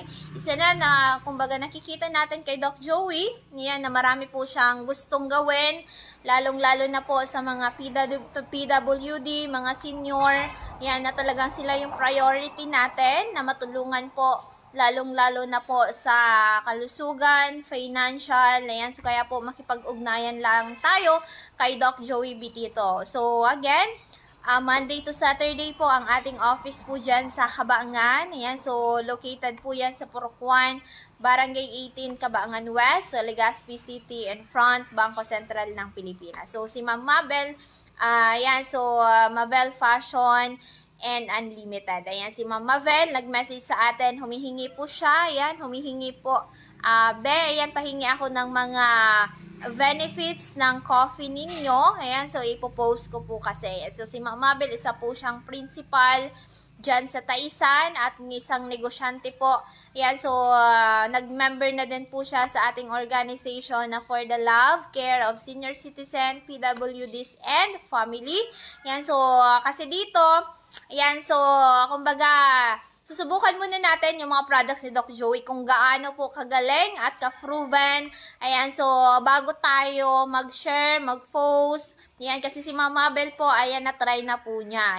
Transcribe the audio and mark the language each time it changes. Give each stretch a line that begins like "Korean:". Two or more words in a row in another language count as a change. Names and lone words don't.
Filipino: Isa na kumbaga nakikita natin kay Doc Joey, yan, na marami po siyang gustong gawin, lalong-lalo na po sa mga PWD, mga senior, yan, na talagang sila yung priority natin, na matulungan po lalong-lalo na po sa kalusugan, financial, ayan, so kaya po makipag-ugnayan lang tayo kay Doc Joey Bitito. So again,
English: Monday to Saturday
Filipino: po ang ating office po dyan sa Cabaangan. Ayan, so located po yan sa Purok 1, Barangay 18, Cabaangan West, sa Legazpi City and front, Bangko Sentral ng Pilipinas. So si Ma'am Mabel, Mabel Fashion and Unlimited. Ayan, si Ma'am Mabel, nag-message sa atin, humihingi po siya. Ayan, humihingi po. Ayan, pahingi ako ng mga benefits ng coffee ninyo. Ayan, so ipopost ko po kasi. So si Ma'am Mabel, isa po siyang principal dyan sa Taisan at isang negosyante po. Yan, so nag-member na din po siya sa ating organization na For the Love, Care of Senior Citizen, PWDs and Family. Yan, so kasi dito, yan, so kumbaga, susubukan muna natin yung mga products ni Doc Joey kung gaano po kagaling at ka-proven. Ayan, so bago tayo mag-share, mag-post, ayan, kasi si Mama Bel po, ayan, na-try na po niya.